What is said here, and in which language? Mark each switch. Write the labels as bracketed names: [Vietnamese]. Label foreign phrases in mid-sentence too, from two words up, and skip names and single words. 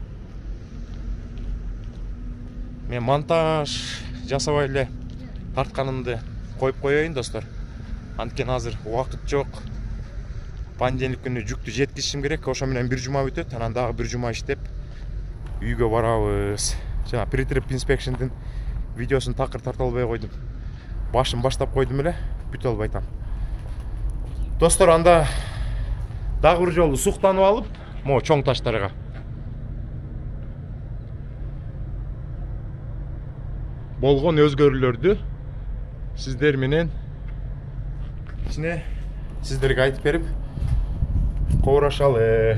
[Kyrgyz] Мен монтаж жасабай эле тартканымды коюп коеюн, достор. Анткени азыр убакыт жок. Понедельник күнү жүктү жеткизишим керек. Ошо менен бир жума өтөт. Анан дагы бир жума иштеп үйгө барабыз. Жана [English] pre-trip inspection'дын [Kyrgyz] видеосун такыр тарта албай койдум. Башын баштап койдум эле, бүтө албай атам. Достор, анда дагы бир жолу суктанып алып, могу чоң таштарга болгон өзгөрүүлөрдү сиздер менен сиздерге айтып берип коорашалы.